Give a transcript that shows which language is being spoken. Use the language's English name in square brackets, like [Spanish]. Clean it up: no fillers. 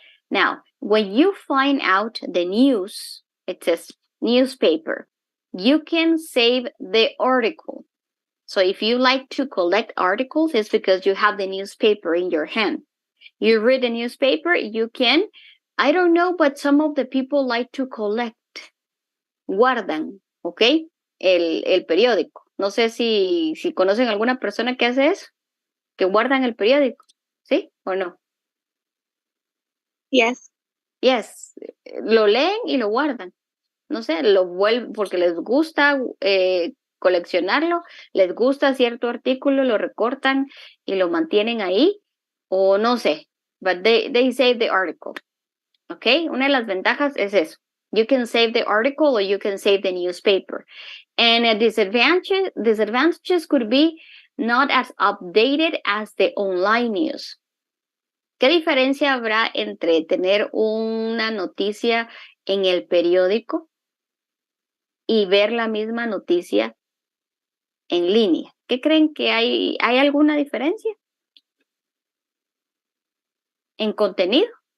[English] Now, when you find out the news, it says newspaper, you can save the article. So if you like to collect articles, it's because you have the newspaper in your hand. You read the newspaper, you can, I don't know, but some of the people like to collect, [Spanish] guardan, [English] ¿ok? [Spanish] El periódico. No sé si conocen alguna persona que hace eso, que guardan el periódico, ¿sí o no? [English] Yes. [Spanish] Yes, lo leen y lo guardan. No sé, lo vuelven porque les gusta coleccionarlo, les gusta cierto artículo, lo recortan y lo mantienen ahí, o no sé, [English] but they save the article. [Spanish] Okay, una de las ventajas es eso. [English] You can save the article or you can save the newspaper. And a disadvantages could be not as updated as the online news. [Spanish] ¿Qué diferencia habrá entre tener una noticia en el periódico y ver la misma noticia en línea? ¿Qué creen que hay alguna diferencia en contenido?